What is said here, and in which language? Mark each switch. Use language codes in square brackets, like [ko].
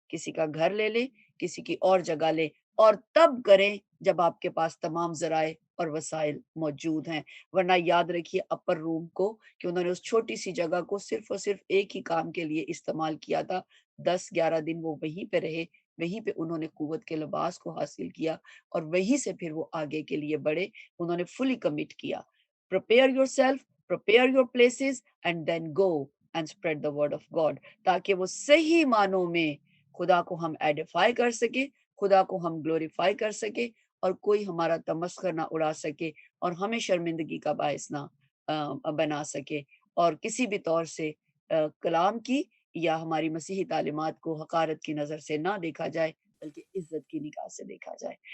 [ur] کسی کا گھر لے لیں، کسی کی اور جگہ لیں، اور تب کریں جب آپ کے پاس تمام ذرائع اور وسائل موجود ہیں. ورنہ یاد رکھیے اپر روم کو کہ انہوں نے اس چھوٹی سی جگہ کو صرف اور صرف ایک ہی کام کے لیے استعمال کیا تھا. 10-11 دن وہ وہیں پہ رہے، وہیں پہ انہوں نے قوت کے لباس کو حاصل کیا، اور وہیں سے پھر وہ آگے کے لیے بڑھے. انہوں نے فلی کمٹ کیا. [en] Prepare yourself, prepare your places, and then go and spread the word of God. [ur] تاکہ وہ صحیح معنوں میں خدا کو ہم ایڈیفائی کر سکے، خدا کو ہم گلوریفائی کر سکے، اور کوئی ہمارا تمسخر نہ اڑا سکے اور ہمیں شرمندگی کا باعث نہ بنا سکے، اور کسی بھی طور سے کلام کی یا ہماری مسیحی تعلیمات کو حقارت کی نظر سے نہ دیکھا جائے بلکہ عزت کی نگاہ سے دیکھا جائے.